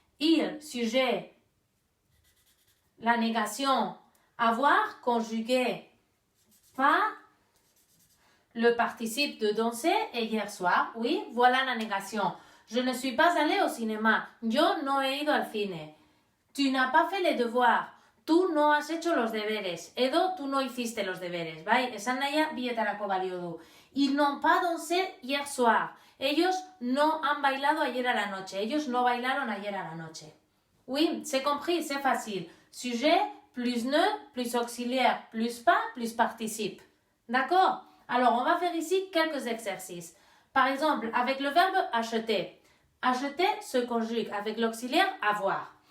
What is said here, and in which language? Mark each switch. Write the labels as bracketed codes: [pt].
[fr] Il, sujet, la négation, avoir, conjugué, pas, le participe de danser et hier soir. Oui, voilà la négation. Je ne suis pas allée au cinéma. [es] Yo no he ido al cine. [fr] Tu n'as pas fait les devoirs. [es] Tú no has hecho los deberes. Edo, tú no hiciste los deberes. [eu] Bai, esan nahia bietarako balio du. [fr] Ils n'ont pas dansé hier soir. [es] Ellos no han bailado ayer a la noche. Ellos no bailaron ayer a la noche. [fr] Oui, c'est compris, c'est facile. Sujet, plus ne, plus auxiliaire, plus pas, plus participe. D'accord? Alors, on va faire ici quelques exercices. Par exemple, avec le verbe acheter. Acheter se conjugue avec l'auxiliaire avoir.